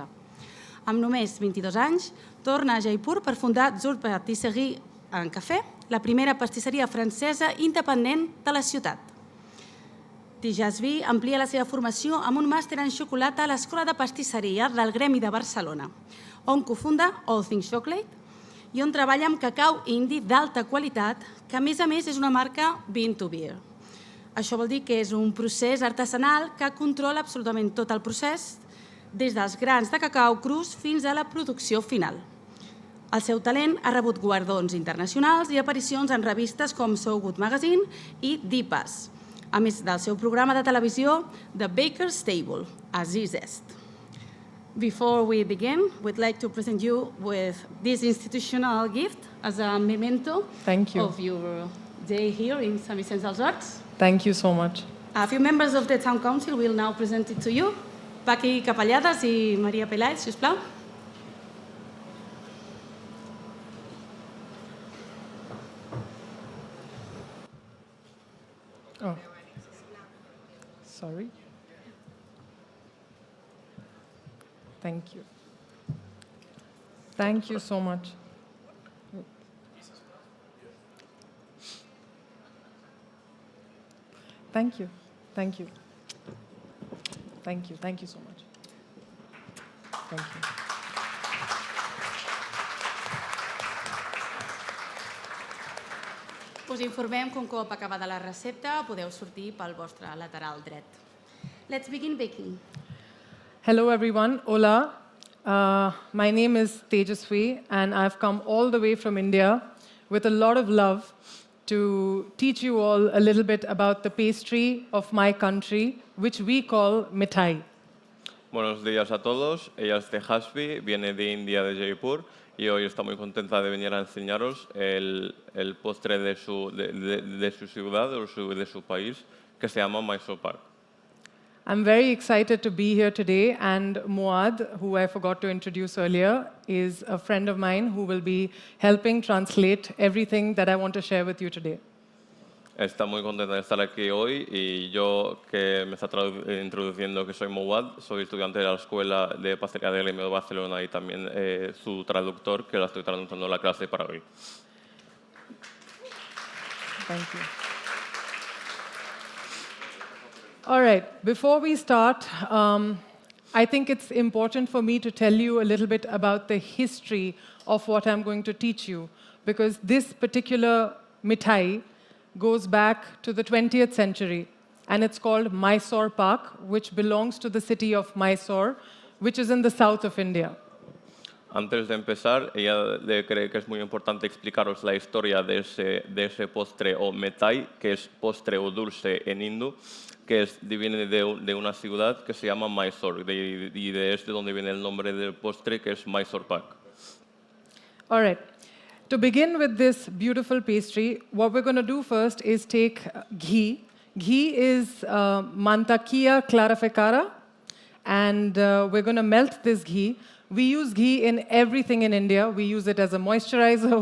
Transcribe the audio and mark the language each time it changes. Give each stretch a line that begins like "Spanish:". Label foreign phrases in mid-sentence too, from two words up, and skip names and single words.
Catalan: Amb només 22 anys, torna a Jaipur per fundar Zur Patisserie en Cafè, la primera pastisseria francesa independent de la ciutat. Tejasvi amplia la seva formació amb un màster en xocolata a l'Escola de Pastisseria del Gremi de Barcelona, on cofunda All Things Chocolate i on treballa amb cacau indi d'alta qualitat, que a més és una marca
English: bean to beer.
Catalan: Això vol dir que és un procés artesanal que controla absolutament tot el procés, des dels grans de cacau crus fins a la producció final. El seu talent ha rebut guardons internacionals i aparicions en revistes com So Good Magazine i Deepas, a més del seu programa de televisió The Baker's Table, Aziz Est.
English: Before we begin, we'd like to present you with this institutional gift as a memento of your day here in Sant Vicenç dels Horts. Thank you so much. A few members of the Town Council will now present it to you.
Catalan: Paqui Capellades i Maria Peláez, si us plau.
English: Oh. Sorry. Thank you. Thank you so much. Thank you. Thank you. Thank you. Thank you so much. Thank you.
Catalan: Us informem que un cop acabada la recepta podeu sortir pel vostre lateral dret.
English: Let's begin baking. Hello everyone, hola. My name is Tejasvi and I've come all the way from India with a lot of love to teach you all a little bit about the pastry of my country, which we call mithai.
Spanish: Buenos días a todos, ella es Tejasvi, viene de India, de Jaipur, y hoy está muy contenta de venir a enseñaros el postre de su ciudad o de su país, que se llama Mysore Pak.
English: I'm very excited to be here today, and Muad, who I forgot to introduce earlier, is a friend of mine who will be helping translate everything that I want to share with you today.
Spanish: Está muy contenta de estar aquí hoy y yo, que me está introduciendo, que soy Muad, soy estudiante de la Escuela de Pastelería del Gremio de Barcelona y también su traductor, que la estoy traduciendo la clase para hoy.
English: Thank you. All right, before we start, I think it's important for me to tell you a little bit about the history of what I'm going to teach you, because this particular mithai goes back to the 20th century, and it's called Mysore Pak, which belongs to the city of Mysore, which is in the south of India.
Spanish: Antes de empezar, ella cree que es muy importante explicaros la historia de ese postre o mithai, que es postre o dulce en hindú, que viene de una ciudad que se llama Mysore, y de donde viene el nombre del postre, que es Mysore Pak.
English: All right. To begin with this beautiful pastry, what we're going to do first is take ghee. Ghee is
Spanish: mantequilla clarificada,
English: and we're going to melt this ghee. We use ghee in everything in India. We use it as a moisturizer.